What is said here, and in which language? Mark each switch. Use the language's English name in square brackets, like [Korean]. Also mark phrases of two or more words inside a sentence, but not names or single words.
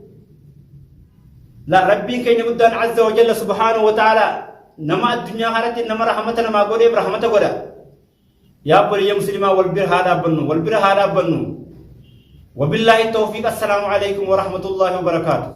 [Oromo] la rabbiin keenya guddaan [Arabic] عز وجل سبحانه وتعالى [Oromo] nama addunyaa haratti nama rahmata namaa godheef rahmata godha yaa obboleeyya muslimaa wal bira haa dhaabbannu [Arabic] وبالله التوفيق السلام عليكم ورحمة الله وبركاته.